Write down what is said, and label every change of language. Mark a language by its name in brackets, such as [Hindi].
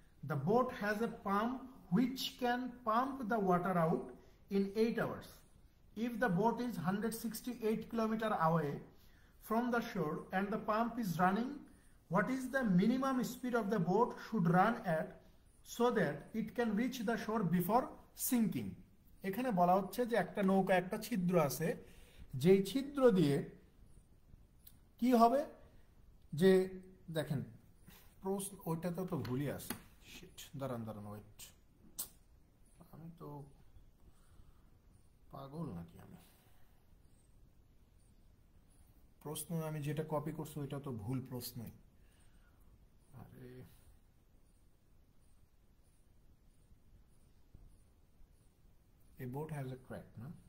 [English] The boat has a pump which can pump the water out in 8 hours. If the boat is 168 kilometers away from the shore and the pump is running, what is the minimum speed of the boat should run at so that it can reach the shore before sinking? [Bangla] এখানে বলা হচ্ছে যে একটা নৌকা, একটা ছিদ্র আছে, যেই ছিদ্র দিয়ে কি হবে, যে দেখেন প্রশ্ন ওইটাতে তো ভুলই আছে। শিট, দাঁড়ান দাঁড়ান, ওয়েট, আমি তো পাগল নাকি? আমি প্রশ্ন আমি যেটা কপি করছি ওইটা তো ভুল প্রশ্নই। [English] আরে a boat has a crack, না?